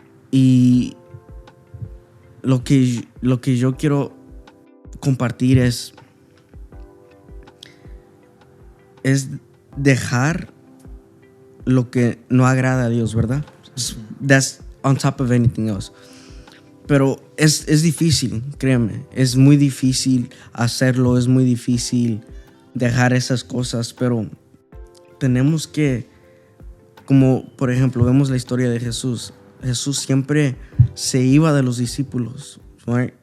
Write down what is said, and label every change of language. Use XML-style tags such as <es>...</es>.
<es>Y lo que yo quiero compartir es dejar lo que no agrada a Dios, ¿verdad?</es> <en>That's on top of anything else.</en> <es>Pero es difícil, créeme. Es muy difícil hacerlo, es muy difícil dejar esas cosas, pero tenemos que, como por ejemplo vemos la historia de Jesús. Jesús siempre se iba de los discípulos, right?</es>